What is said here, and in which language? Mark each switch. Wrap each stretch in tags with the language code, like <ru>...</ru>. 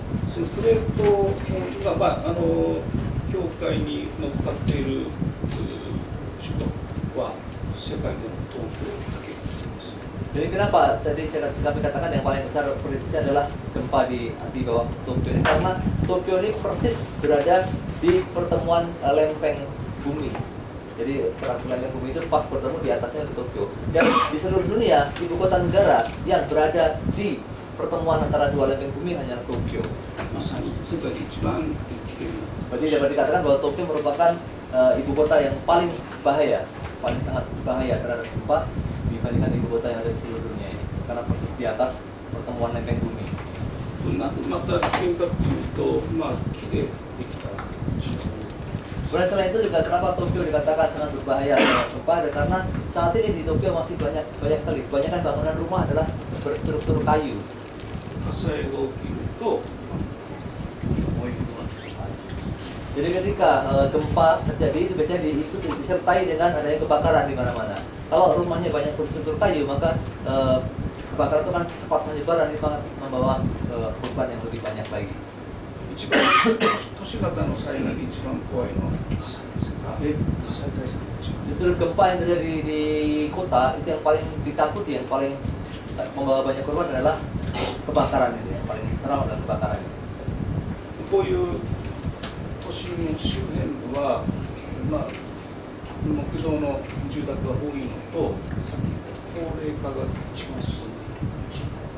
<ja>そのプレートが、境界に乗っかっている首都は世界でも東京だけです。</ja> <id>Jadi kenapa tadi kami katakan yang paling besar prediksi adalah gempa di bawah Tokyo ini karena Tokyo ini persis berada di pertemuan lempeng bumi. Jadi peraturan lempeng bumi itu pas bertemu di atasnya di Tokyo. Dan di seluruh dunia ibu kota negara yang berada di pertemuan antara dua lempeng bumi hanya Tokyo.</id> <ja>まさに世界で一番危険な。</ja> <id>Berarti dapat dikatakan bahwa Tokyo merupakan ibu kota yang paling bahaya, paling sangat bahaya terhadap gempa dibandingkan ibu kota yang ada di seluruh dunia ini karena persis di atas pertemuan lempeng bumi.</id> <ja>また危険かっていうと、木でできた地層。</ja> <id>Kemudian selain itu juga kenapa Tokyo dikatakan sangat berbahaya gempa karena saat ini di Tokyo masih banyak sekali kebanyakan bangunan rumah adalah berstruktur kayu.</id> <ja>火災が起きると、燃えるのは</ja> <id>Jadi ketika gempa terjadi itu biasanya diikuti disertai dengan adanya kebakaran di mana-mana. Kalau rumahnya banyak berstruktur kayu maka kebakaran itu kan cepat menyebar dan itu membawa korban yang lebih banyak lagi.</id> <ja>一番都市型の災害で一番怖いのは火災ですから、火災対策が一番</ja> <id>Justru gempa yang terjadi di kota itu yang paling ditakuti, yang paling membawa banyak korban adalah kebakaran itu, yang paling seram adalah kebakaran.</id> <ja>こういう都心の周辺部は、まあ、木造の住宅が多いのと、さっき言った高齢化が一番進んでいる。</ja>